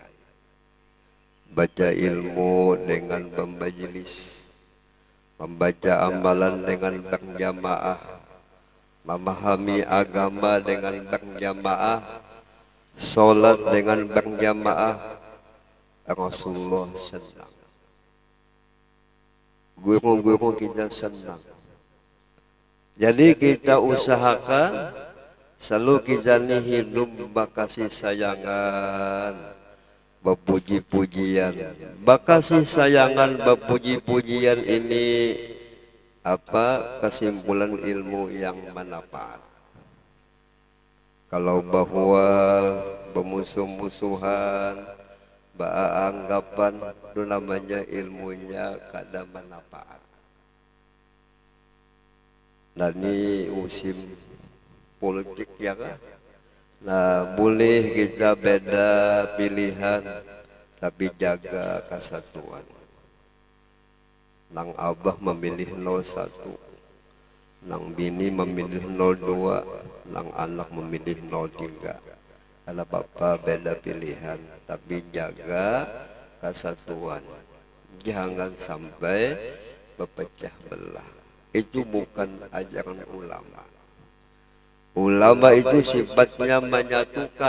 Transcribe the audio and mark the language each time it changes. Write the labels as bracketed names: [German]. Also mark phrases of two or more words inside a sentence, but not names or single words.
[Indonesian] Baca ilmu dengan bermajelis, membaca amalan dengan berjamaah, memahami agama dengan berjamaah, sholat dengan berjamaah. Rasulullah senang, guru-guru kita senang. Jadi kita usahakan selalu kita ni hidup bakasih sayangan, berpuji-pujian. Bakasih sayangan, berpuji-pujian ini apa kesimpulan ilmu yang manfaat. Kalau bahwa bermusuh-musuhan, beranggapan itu namanya ilmunya kada manfaat. Nah ini musim politik ya kan. Nah boleh kita beda pilihan tapi jaga kesatuan. [Banjar] Nang abah memilih 01, nang bini memilih 02, nang anak memilih 03. [Indonesian] Kalau bapak beda pilihan tapi jaga kesatuan. Jangan sampai berpecah belah. Itu bukan ajaran ulama. Ulama itu sifatnya menyatukan.